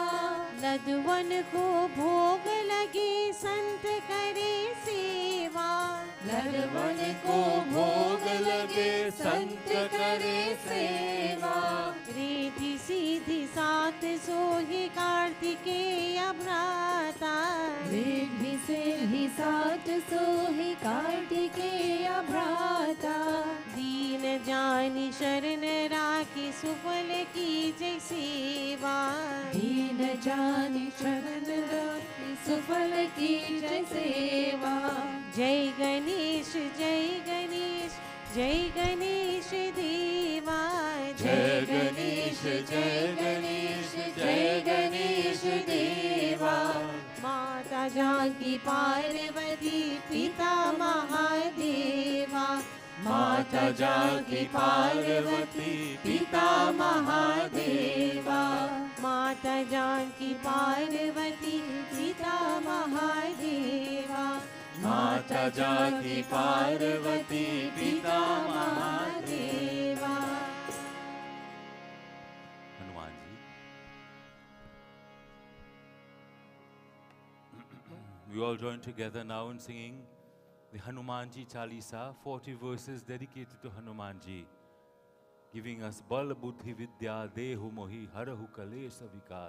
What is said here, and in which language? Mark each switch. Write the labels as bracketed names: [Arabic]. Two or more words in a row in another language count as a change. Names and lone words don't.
[Hindi] लदवन को भोग लगे संत करे सेवा। लड़वन को भोग लगे संत करे सेवा। रिद्धि सीधी सात सोहे कार्तिकेय भ्राता। रिद्धि सिद्धि सात सोहे कार्तिकेय भ्राता। दीन जानी शरण राखी सुफल की जय सेवा। दीन जानी शरण राखी सुफल की जय सेवा। जय गणेश देवा। जय गणेश जय गणेश देवा। माता जानकी पार्वती पिता महादेवा। माता जानकी पार्वती पिता महादेवा। माता जानकी पार्वती पिता महादेवा। माता जानकी पार्वती पिता महादेवा। हनुमान जी, [English] we all join together now in singing the Hanumanji Chalisa, 40 verses dedicated to Hanumanji, giving us [Hindi] बल बुद्धि विद्या देहु मोहि हरहु कलेश विकार.